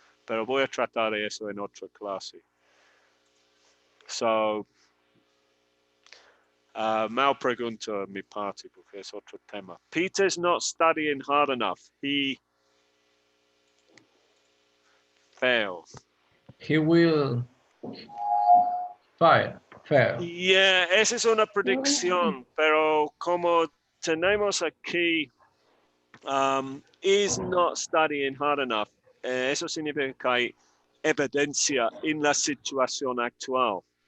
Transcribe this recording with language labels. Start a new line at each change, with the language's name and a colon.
Spanish: Pero voy a tratar de eso en otra clase. So, mal pregunta mi parte porque es otro tema.
English: Peter's not studying hard enough. He failed. He will fire. Fair.
Spanish: Yeah, esa es una predicción, pero como tenemos aquí,
English: is not studying hard enough,
Spanish: eso significa que hay evidencia en la situación actual.